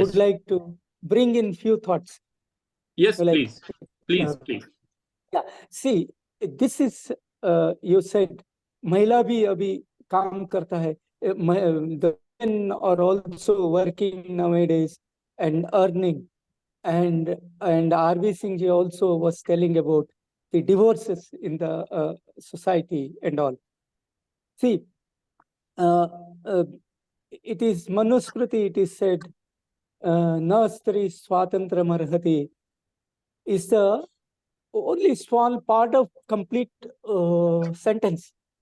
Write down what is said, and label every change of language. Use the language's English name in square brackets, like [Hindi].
[English] would like to bring in few thoughts. Yes, Like, please. Yeah, see, this is you said [Hindi] महिला भी अभी काम करता है. [English] The men are also working nowadays and earning, and R.V. Singh ji also was telling about the divorces in the society and all. See, it is Manusmriti, it is said, [Sanskrit] na stri swatantram arhati, [English] is the only small part of complete sentence.